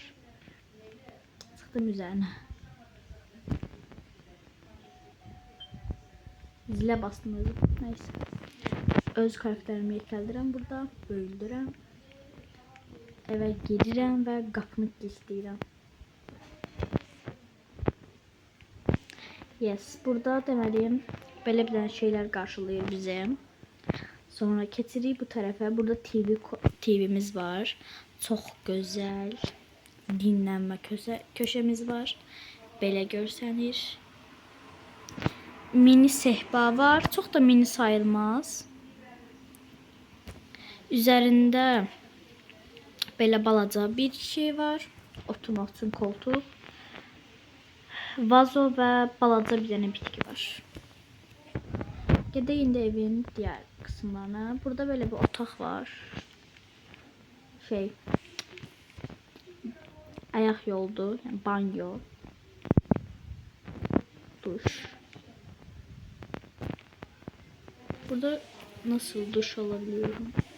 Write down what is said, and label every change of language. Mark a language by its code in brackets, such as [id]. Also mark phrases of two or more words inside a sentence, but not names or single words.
[az] Çıxdım üzərinə. Zilə bastım özüm. Neyse. Öz karakterimi yekəldirəm burada. Öldürəm. Eve girirəm və qapını kilitləyirəm. Yes. Burada deməliyim. [tr] Belə bir şeyler karşılıyor bizi. [az] Sonra keçirik bu tarafa. [tr] Burada TV'miz var. Çok güzel. Dinlenme köşemiz var. [az] Belə görsənir. [tr] Mini sehpa var. Çok da mini sayılmaz. [az] Üzerinde belə balaca bir şey var. Oturmaq üçün koltuq. Vazo və balaca bir dənə bitki var. [tr] Gedeyim de evin diğer kısımlarına. Burada böyle bir otak var. Ayak yoldu. Yani banyo. Duş. Burada nasıl duş alabiliyorum?